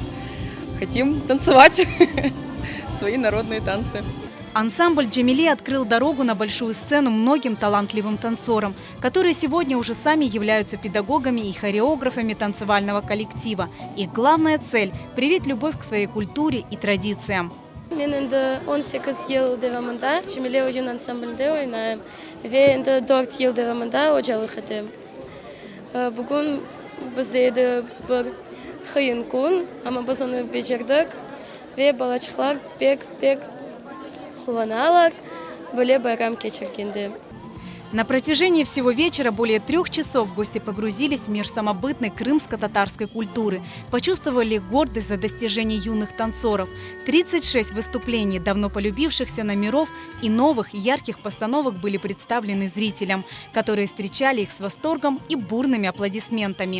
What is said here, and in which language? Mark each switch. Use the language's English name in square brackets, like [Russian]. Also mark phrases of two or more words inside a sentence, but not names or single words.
[Russian] Хотим танцевать свои народные танцы. Ансамбль «Джемиле» открыл дорогу на большую сцену многим талантливым танцорам, которые сегодня уже сами являются педагогами и хореографами танцевального коллектива. Их главная цель – привить любовь к своей культуре и традициям. [Crimean Tatar] Мен инде 18 ел девамында Джемиле oyun ансамбльде ойнайм. Ве инде 4 ел девамында ожалык этем. Бүгүн бизде бир кыйын күн, ама биз аны бежердик. Ве балачыклар бек кубаналар, более байрам кечиргенде. [Russian] На протяжении всего вечера более 3 часов гости погрузились в мир самобытной крымско-татарской культуры, почувствовали гордость за достижения юных танцоров. 36 выступлений давно полюбившихся номеров и новых ярких постановок были представлены зрителям, которые встречали их с восторгом и бурными аплодисментами.